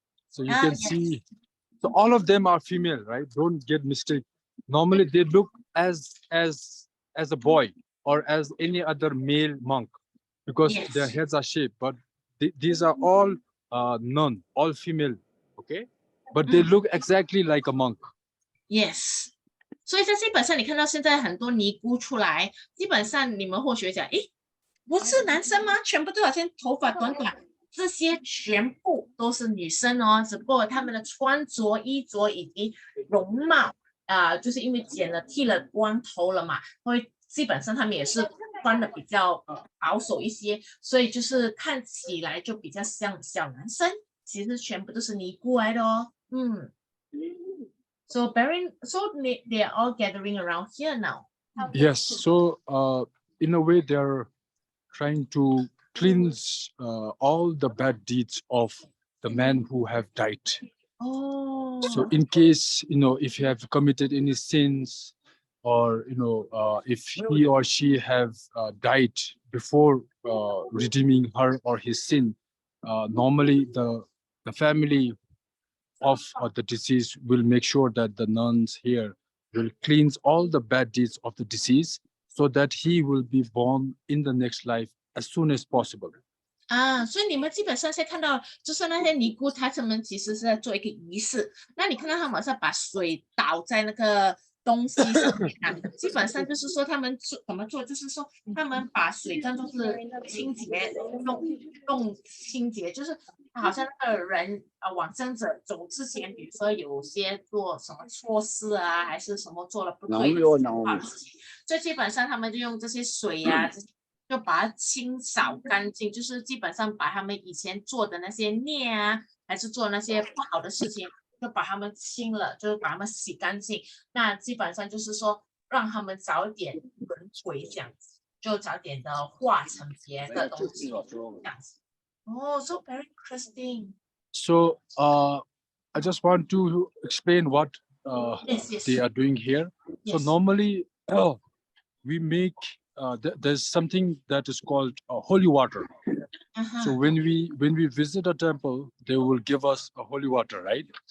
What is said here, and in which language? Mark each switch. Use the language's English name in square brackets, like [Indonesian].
[English] So you can see, so all of them are female, right? Don't get mistaken. Normally they look as a boy or as any other male monk because their heads are shaped. But these are all nun, all female, okay? But they look exactly like a monk. Yes. [Chinese] 所以在基本上你看到现在很多尼姑出来，基本上你们或许会讲，不是男生吗？全部都好像头发短短，这些全部都是女生哦，只不过他们的穿着、衣着以及容貌就是因为剃了光头了嘛，所以基本上他们也是穿的比较保守一些，所以就是看起来就比较像小男生，其实全部都是尼姑来的哦。 [English] So they are all gathering around here now. Yes, so in a way they're trying to cleanse all the bad deeds of the men who have died. Oh. So in case, if you have committed any sins, or if he or she have died before redeeming her or his sin, normally the family of the deceased will make sure that the nuns here will cleanse all the bad deeds of the deceased, so that he will be born in the next life as soon as possible. [Chinese] 所以你们基本上现在看到，就是那些尼姑，他们其实是在做一个仪式。那你看到他们是把水倒在那个东西上面啊，基本上就是说他们怎么做，就是说他们把水当做是清洁，用清洁，就是好像那个人往生者走之前，比如说有些做什么错事啊，还是什么做了不对的事情，所以基本上他们就用这些水啊。就把它清扫干净，就是基本上把他们以前做的那些孽啊，还是做那些不好的事情，就把他们清了，就是把他们洗干净。那基本上就是说，让他们早点轮回这样子，就早点的化成别的东西这样子。 [English] So very interesting. So I just want to explain what Yes. they are doing here. So normally we make there's something that is called holy water. So when we visit a temple, they will give us a holy water, right?